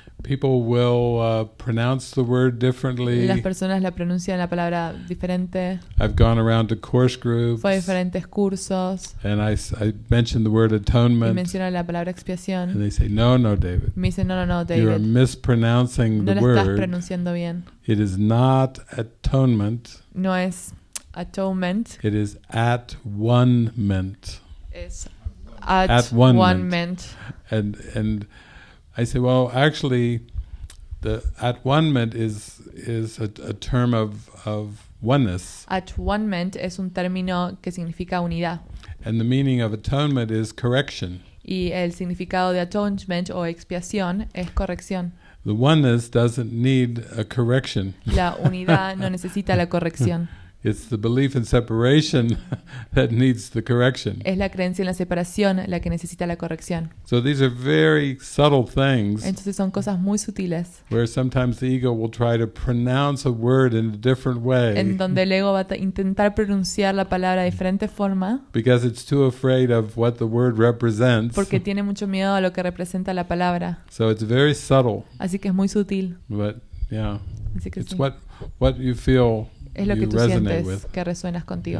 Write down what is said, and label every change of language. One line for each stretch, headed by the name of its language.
English: people will pronounce the word differently.
Spanish: Las personas la pronuncian la palabra diferente.
English: I've gone around to course groups.
Spanish: Fue a diferentes cursos.
English: And I mentioned the word atonement.
Spanish: Y menciono la palabra expiación.
English: And they say, no, David.
Spanish: Me dicen, no, David.
English: You are mispronouncing the word.
Spanish: No la estás pronunciando bien.
English: It is not atonement.
Spanish: No es atonement.
English: It is at one-ment.
Spanish: Es at one-ment.
English: And I say, well, actually, the at-one-ment is a term of oneness.
Spanish: At-one-ment es un término que significa unidad.
English: And the meaning of atonement is correction.
Spanish: Y el significado de atonement o expiación es corrección.
English: The oneness doesn't need a correction.
Spanish: La unidad no necesita la corrección.
English: It's the belief in separation that needs the correction.
Spanish: Es la creencia en la separación la que necesita la corrección.
English: So these are very subtle things.
Spanish: Entonces son cosas muy sutiles.
English: Where sometimes the ego will try to pronounce a word in a different way.
Spanish: En donde el ego va a intentar pronunciar la palabra de diferente forma.
English: Because it's too afraid of what the word represents.
Spanish: Porque tiene mucho miedo a lo que representa la palabra.
English: So it's very subtle.
Spanish: Así que es muy sutil.
English: But yeah,
Spanish: así que
English: it's
Spanish: sí.
English: what you feel.
Spanish: Es lo que tú sientes que resuenas contigo.